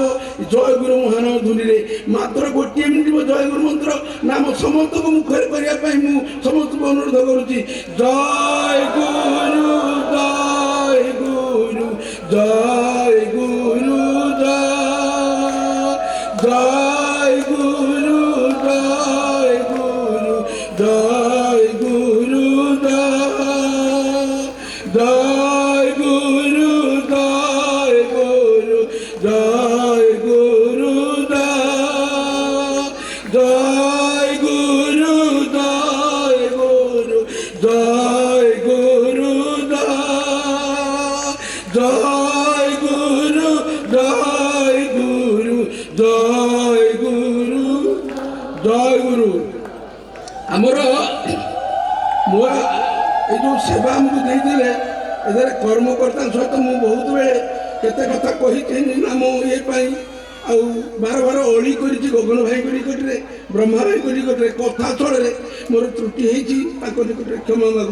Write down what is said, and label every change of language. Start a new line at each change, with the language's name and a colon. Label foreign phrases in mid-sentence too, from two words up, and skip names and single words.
Odia: ଜୟଗୁରୁ ମହାନାମ ଧ୍ୱନିରେ ମାତ୍ର ଗୋଟିଏ ମିନିଟ୍ ଜୟଗୁରୁ ମନ୍ତ୍ର ନାମ ସମସ୍ତଙ୍କୁ ମୁଖରେ କରିବା ପାଇଁ ମୁଁ ସମସ୍ତଙ୍କୁ ଅନୁରୋଧ କରୁଛି। ଜୟ ଗୁରୁ ଜୟ ଗୁରୁ ଜୟ ଗୁରୁ ଜୟ ଗୁରୁ ଜୟ ଗୁରୁ
Bangla: জয় গুরু জয় গুরু জয় গুরু জয় গুরু জয় জয় গুরু জয় গুরু জয় গুরু জয় গুরু জয় গুরু জয় গুরু জয় গুরু। ଆମର ମୋ ଏଇ ଯେଉଁ ସେବା ଆମକୁ ଦେଇଥିଲେ ଏଥିରେ କର୍ମକର୍ତ୍ତାଙ୍କ ସହିତ ମୁଁ ବହୁତ ବେଳେ କେତେ କଥା କହିଥିଲି ନାମ ଇଏ ପାଇଁ, ଆଉ ବାର ବାର ଅଳି କରିଛି ଗଗନ ଭାଇଙ୍କ ନିକଟରେ, ବ୍ରହ୍ମା ଭାଇଙ୍କ ନିକଟରେ, କଥା ସ୍ଥଳରେ ମୋର ତ୍ରୁଟି ହେଇଛି ତାଙ୍କ ନିକଟରେ କ୍ଷମା ମାଗୁ।